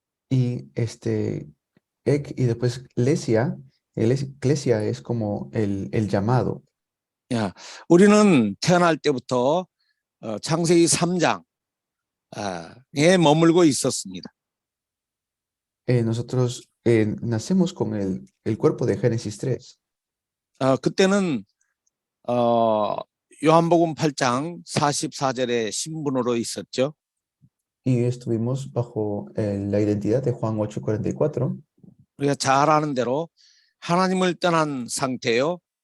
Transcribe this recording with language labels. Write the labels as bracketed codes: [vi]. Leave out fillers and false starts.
[es] Y ek y después Iglesia es como el llamado. [ko] 야, 우리는 태어날 때부터 창세기 3장에 머물고 있었습니다. [es] Nosotros nacemos con el cuerpo de Génesis 3. [ko] 그때는 요한복음 8장 44절의 신분으로 있었죠. [es] Y estuvimos bajo la identidad de Juan 8:44. [ko] 우리가 잘 아는 대로 하나님을 떠난 상태요.